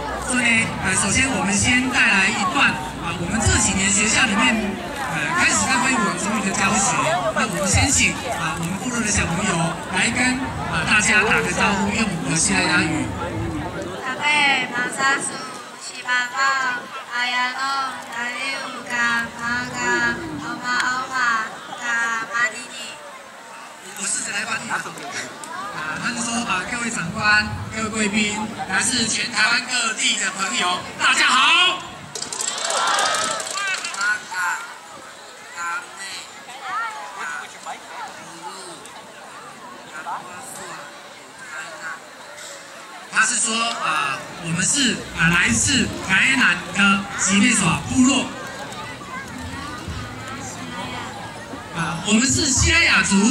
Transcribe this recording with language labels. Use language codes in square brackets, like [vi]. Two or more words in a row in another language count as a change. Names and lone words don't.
[zh] 所以呢首先我们先带来一段我们这几年学校里面开始在恢复族语的教学。那我们先请我们部落的小朋友来跟大家打个招呼，用我们的西拉雅语。大概马萨苏。 [fos] Baba, ayano, daliu, ka, maga, oma, ka, manini。 [zh] 我试着来翻译他就说各位长官、各位贵宾，来自全台湾各地的朋友，大家好。他是说我们是来自台南的吉内耍部落我们是西拉雅族。